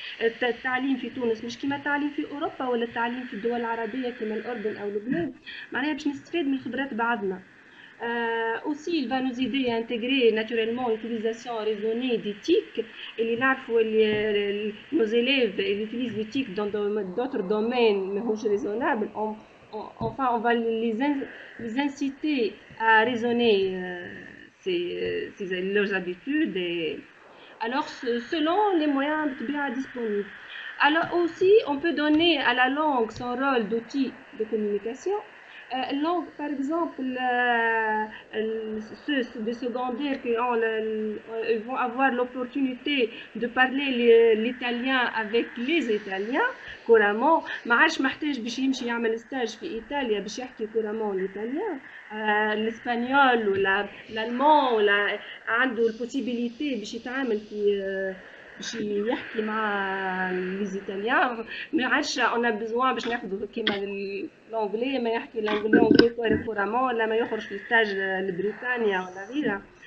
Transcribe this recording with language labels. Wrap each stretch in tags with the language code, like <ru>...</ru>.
<ar>التعليم في تونس مش كما التعليم في أوروبا ولا التعليم في الدول العربية كما الأردن أو لبنان، معناها باش نستفاد من خبرات بعضنا.</ar> <fr>Aussi, il va nous aider à intégrer naturellement l'utilisation raisonnée d'éthique. Et nos élèves ils utilisent l'éthique dans d'autres domaines, mais raisonnables. Enfin, on va les inciter à raisonner leurs habitudes. Alors, selon les moyens disponibles. Alors aussi, on peut donner à la langue son rôle d'outil de communication. Langue, par exemple, ceux de secondaire qui vont avoir l'opportunité de parler l'italien avec les Italiens couramment.</fr> <ar>ما عادش محتاج باش يمشي يعمل ستاج في إيطاليا باش يحكي</ar> <fr>couramment l'italien.</fr> <ar>الإسبانيول ولا الألمان ولا عنده البوسيبيليتي باش يتعامل في باش يحكي مع ليزيتاليان. ما عادش انا بزوان باش ناخذ كيما الانجلي ما يحكي الانجلي كورامون ولا ما يخرج في ستاج لبريطانيا ولا غيرها.</ar>